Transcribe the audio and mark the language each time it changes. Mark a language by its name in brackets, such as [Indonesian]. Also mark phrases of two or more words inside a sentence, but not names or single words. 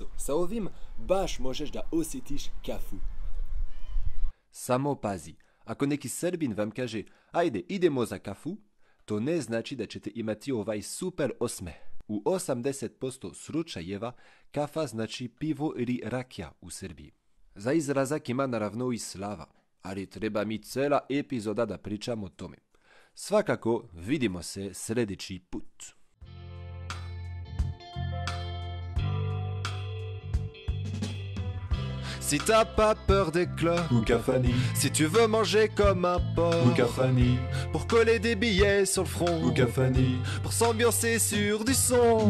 [Serbian] Sa ovim baš možeš da osjetiš kafu. Samo pazi, ako neki Srbin vam kaže ajde idemo za kafu, to ne znači da ćete imati ovaj super osmeh. U 80% slučajeva kafa znači pivo ili rakija u Srbiji. Za izrazak ima naravno i slava, ali treba mi cela epizoda da pričam o tome. Svakako vidimo se sljedeći put. [French] Si t'as pas peur des clopes, ou Cafani, si tu veux manger comme un porc, ou Cafani, pour coller des billets sur le front, ou Cafani, pour s'ambiancer sur du son,